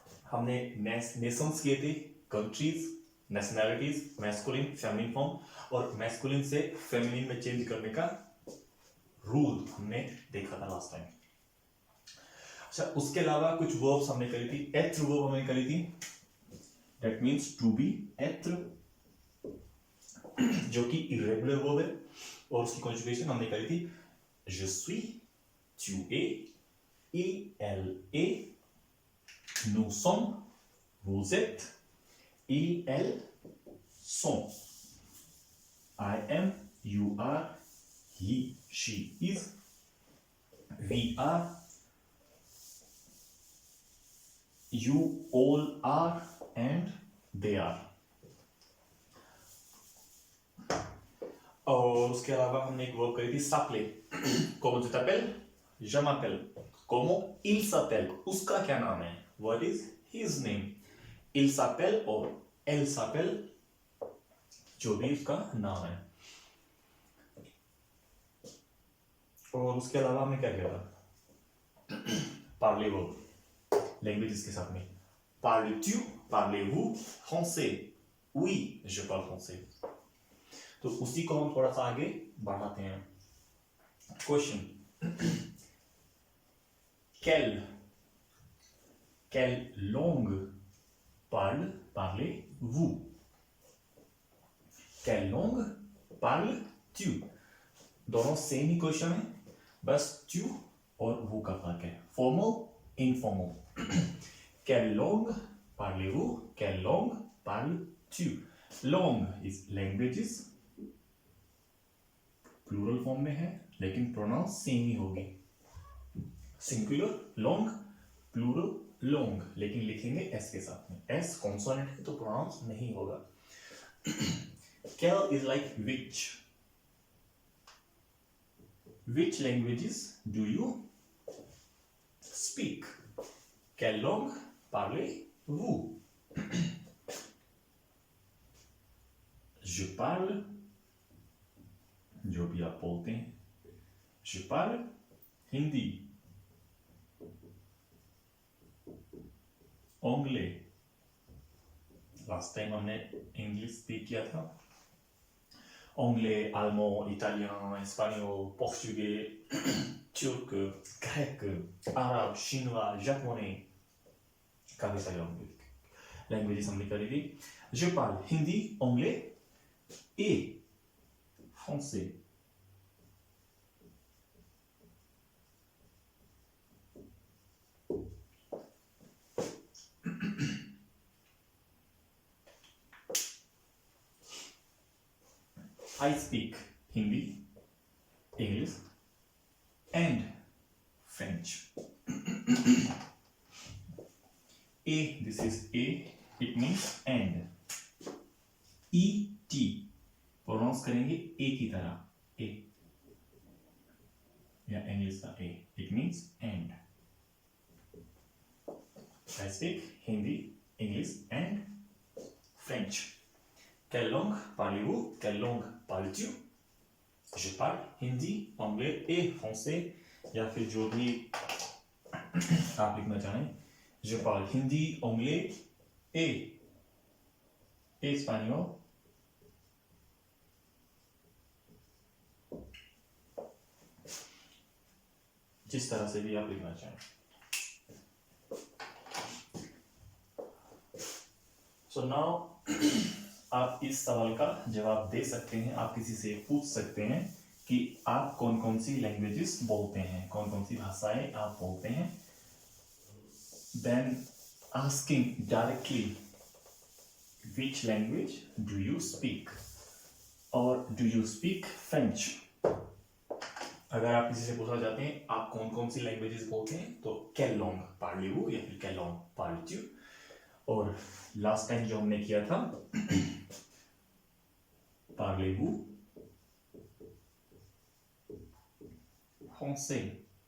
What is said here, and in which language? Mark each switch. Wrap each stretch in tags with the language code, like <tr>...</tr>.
<hi>हमने नेशंस किए थे, countries, nationalities, masculine, feminine form और मैस्कुलिन से फेमिनिन में चेंज करने का रूल हमने देखा था लास्ट टाइम। अच्छा, उसके अलावा कुछ वर्ब्स हमने करी थी। एत्र वर्ब हमने करी थी, दैट मींस टू बी। एत्र जो कि इरेगुलर वर्ब है और उसकी कॉन्जुगेशन हमने करी थी</hi> <fr>je suis, tu es, il est, nous sommes, vous êtes, ils elles sont,</fr> <en>I am, you are, he she is, we are, you all are and they are।</en> <hi>और उसके अलावा हमने एक वर्ब करी थी s'appeler।</hi> <fr>Comment tu t'appelles? Je m'appelle। Comment il s'appelle?</fr> <hi>उसका क्या नाम है?</hi> <en>What is his name?</en> <fr>Il s'appelle</fr> <hi>और</hi> <fr>elle s'appelle,</fr> <hi>जो भी उसका नाम है। और उसके अलावा हमने क्या किया था? parler वर्ब लैंग्वेजेस के साथ में।</hi> <fr>Parles-tu? Parlez-vous français? Oui, je parle français।</fr> <hi>तो उसी को हम थोड़ा सा आगे बढ़ाते हैं।</hi> <fr>क्वेश्चन, quelle langue parlez-vous? Quelle langue parles-tu?</fr> <hi>दोनों सेम ही क्वेश्चन है, बस tu और vous का फर्क है, formal informal.</hi> <fr>Quelle langue parlez-vous? Quelle langue parles-tu?</fr> <en>Langue is languages,</en> <hi>plural form में है लेकिन प्रोनाउंस सेम ही होगी। सिंगुलर लॉन्ग, प्लूरल लॉन्ग, लेकिन लिखेंगे एस के साथ में। एस कॉन्सोनेंट है तो प्रोनाउंस नहीं होगा।</hi> <en>Quelle is like which? Which languages do you speak?</en> <fr>Quelle langue parlez-vous? Je parle,</fr> <hi>जो भी आप बोलते हैं,</hi> <fr>je parle हिंदी, anglais,</fr> <hi>last time हमने इंग्लिश स्पीक किया था।</hi> <fr>anglais, allemand, italien, espagnol, portugais, turc, grec, arabe, chinois, japonais,</fr> <hi>काफी सारे लैंग्वेजेस हमने करी थी।</hi> <fr>je parle हिंदी, anglais et français।</fr> <en>I speak Hindi, English and French। A, this is A, it means and।</en> <hi>E-T pronounce करेंगे ए की तरह, ए या English का ए, it means and. I speak Hindi, English and French।</hi> <fr>Quelle langue parlez-vous? Quelle langue parles-tu? Je parle हिंदी, anglais et français,</fr> <hi>या फिर जो भी आप लिखना चाहें।</hi> <fr>Je parle हिंदी, anglais et espagnol,</fr> <hi>जिस तरह से भी आप लिखना चाहें।</hi> <en>So now</en> <hi>आप इस सवाल का जवाब दे सकते हैं। आप किसी से पूछ सकते हैं कि आप कौन कौन सी लैंग्वेजेस बोलते हैं, कौन कौन सी भाषाएं आप बोलते हैं।</hi> <en>Then asking directly which language do you speak or do you speak French?</en> <hi>अगर आप किसी से पूछना चाहते हैं आप कौन कौन सी लैंग्वेजेस बोलते हैं तो</hi> <fr>quelle langue parlez-vous</fr> <hi>या फिर</hi> <fr>quelle langue parles-tu।</fr> <hi>और लास्ट टाइम जो हमने किया था</hi> <fr>parlez-vous français?</fr>